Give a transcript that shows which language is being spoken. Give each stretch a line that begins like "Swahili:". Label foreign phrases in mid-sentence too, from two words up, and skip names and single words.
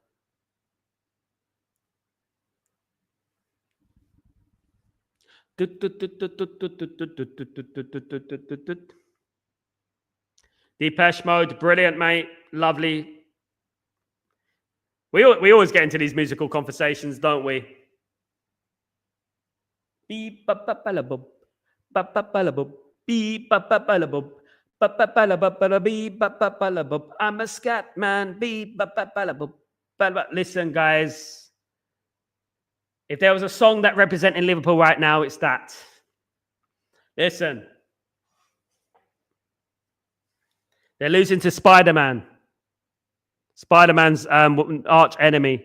English: Depeche Mode, brilliant, mate. Lovely. We always get into these musical conversations, don't we? Beep, ba, ba, ba, la, bub. Ba, ba, ba, la, bub. Beep, ba, ba, ba, la, bub. Ba, ba, ba, la, bub, ba, la, beep, ba, ba, ba, la, bub. I'm a scat man. Beep, ba, ba, ba, la, bub. Ba, ba. Listen, guys. If there was a song that represented Liverpool right now, it's that. Listen. They're losing to Spider-Man. Spider-Man's arch enemy.